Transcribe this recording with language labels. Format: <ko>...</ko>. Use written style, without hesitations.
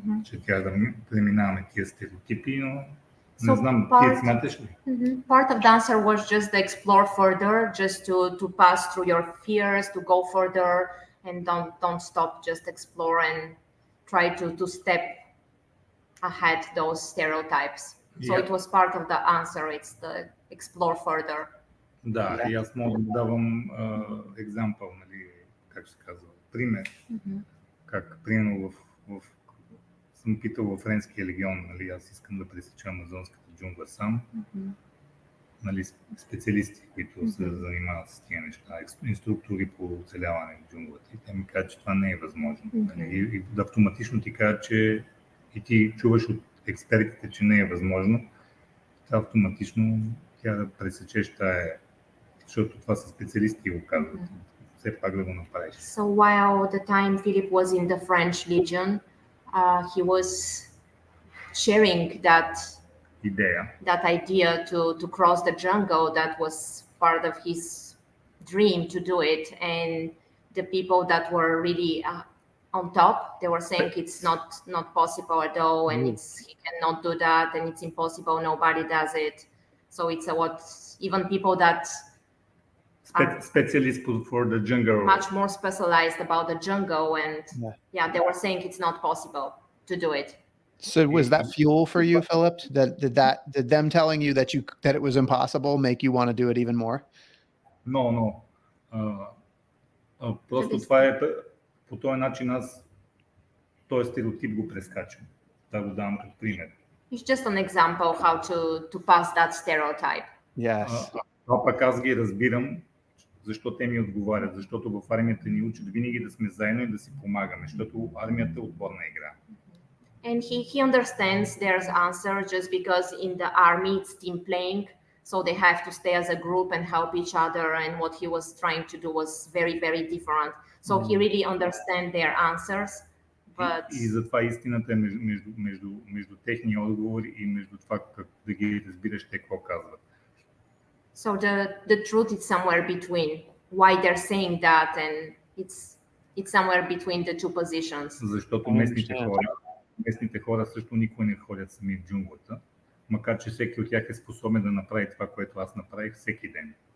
<bg>Че трябва да преминаваме тия стереотипи, но не знам, ти смяташ ли?</bg> <en>Part of the answer was just to explore further, just to pass through your fears, to go further, and don't stop, just explore and try to step had those stereotypes. So Yeah. it was part of the answer. It's the explore further.</en> <bg>Да, и аз мога да давам екзампъл, нали, как се казва, пример, как примерно съм питал във Френския легион, нали, аз искам да пресеча амазонската джунгла сам, нали, специалисти, които се занимават с тия неща, инструктори по оцеляване в джунглата. И те ми казват, че това не е възможно. Нали, и да автоматично ти кажат, че и ти чуваш от експертите, че не е възможно, това автоматично тя да пресечеш тая, защото това са специалисти го казват. Все пак да го направиш.</bg> <en>So while the time Philip was in the French Legion, he was sharing that idea to cross the jungle. That was part of his dream to do it. And the people that were really on top, they were saying it's not possible at all, and he cannot do that, and it's impossible. Nobody does it. So it's what even people that specialist for the jungle, much more specialized about the jungle, and they were saying it's not possible to do it. So was that fuel for you, Philip? Did them telling you that it was impossible make you want to do it even more? No.</en> <bg>Просто това е по този начин аз този стереотип го прескачам. Да го давам като пример.</bg> <en>It's just an example how to pass that stereotype. Yes.</en> <bg>Това пък аз ги разбирам, защо те ми отговарят, защото в армията ни учат винаги да сме заедно и да си помагаме, защото армията е отборна игра.</bg> <en>And he understands their answer just because in the army it's team playing, so they have to stay as a group and help each other, and what he was trying to do was very, very different. So he really understands their answers. But...</en> <bg>И затова истината е между техния отговор и между това как да ги разбираш те какво казват.</bg> <en>So the truth is somewhere between why they're saying that, and it's somewhere between the two positions.</en> <bg>Защото местните хора също никога не ходят сами в джунглата, макар че всеки от тях е способен да направи това, което аз направих всеки ден.</bg>